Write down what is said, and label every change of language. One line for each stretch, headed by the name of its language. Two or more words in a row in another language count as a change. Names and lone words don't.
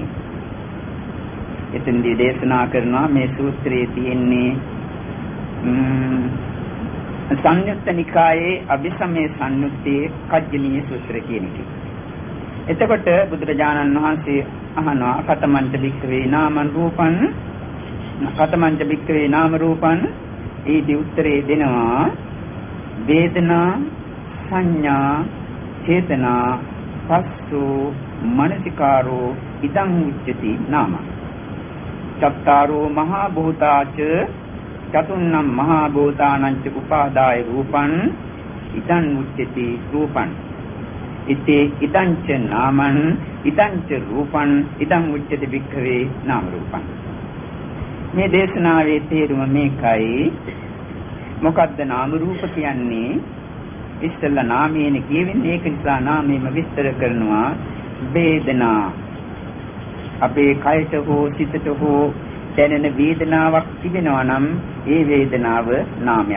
Sinhala: එතෙන්දී දේශනා කරනවා මේ සූත්‍රයේ තියෙන්නේ සංයුත්ත නිකායේ අභිසමය සංයුත්තේ කජ්ජනීය සූත්‍ර කියන එක. එතකොට බුදුරජාණන් වහන්සේ අහනවා
Pali: කතමංච භික්ඛවේ නාමං රූපං කතමංච භික්ඛවේ නාම රූපං.
Sinhala: ඊට උත්තරේ දෙනවා
Pali: වේදනා සංඥා චේතනා පස්සෝ මනසිකාරෝ ඉදං උච්චති නාම. චත්තාරෝ මහා භූතාච චතුන්නම් මහා භූතානං ච උපාදාය රූපං ඉදං උච්චති රූපං. ඉතේ ඉදං ච නාමං ඉදං ච රූපං ඉදං උච්චති භික්ඛවේ නාම රූපං.
Sinhala: මේ දේශනාවේ තේරුම මේකයි. මොකද්ද නාම රූප කියන්නේ? ඉස්සෙල්ලා නාමයෙන් කියවෙන්නේ. ඒක නිසා නාමයෙන්ම විස්තර කරනවා. වේදනා අපේ කයට හෝ සිතට හෝ දැනෙන වේදනාවක් තිබෙනවා නම් ඒ වේදනාව නාමයක්.